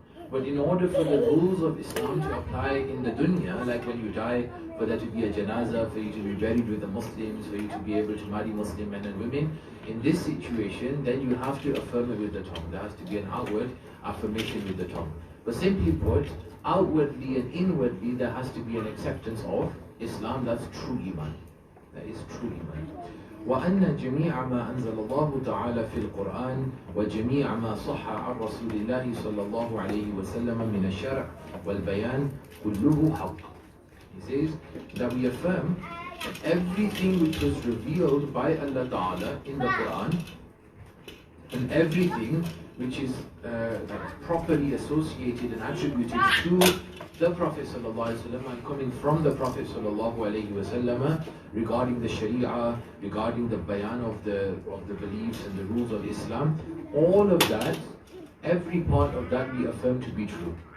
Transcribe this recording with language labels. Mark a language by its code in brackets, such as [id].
[en] But in order for the rules of Islam to apply in the dunya, like when you die, for there to be a janazah, for you to be buried with the Muslims, for you to be able to marry Muslim men and women, in this situation, then you have to affirm it with the tongue. There has to be an outward affirmation with the tongue. But simply put, outwardly and inwardly, there has to be an acceptance of Islam. That's true Iman. That is true Iman. [ar] وأن جميع ما أنزل الله تعالى في القرآن وجميع ما صح عن رسول الله صلى الله عليه وسلم من الشرع والبيان كله حق. [en] He says that we affirm that everything which was revealed by Allah Ta'ala in the Quran and everything which is properly associated and attributed to the Prophet ﷺ and coming from the Prophet ﷺ regarding the Sharia, regarding the bayan of the beliefs and the rules of Islam, all of that, every part of that we affirm to be true.